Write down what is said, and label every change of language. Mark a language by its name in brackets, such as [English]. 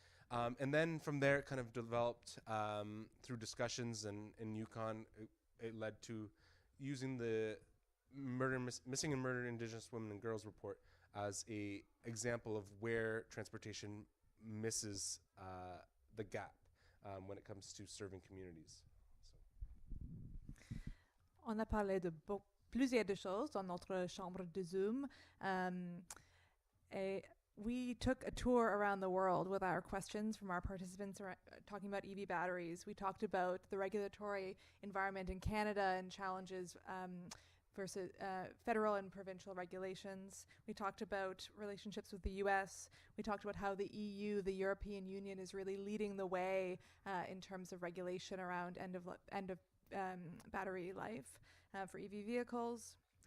[English] And then from there, it kind of developed through discussions, and in Yukon, it led to using the Missing and Murdered Indigenous Women and Girls report as a example of where transportation misses the gap when it comes to serving communities. [French] On a parlé de plusieurs de choses dans notre chambre de Zoom. Et [English] we took a tour around the world with our questions from our participants talking about EV batteries. We talked about the regulatory environment in Canada and challenges versus federal and provincial regulations. We talked about relationships with the US. We talked about how the EU, the European Union, is really leading the way in terms of regulation around end of battery life for EV vehicles.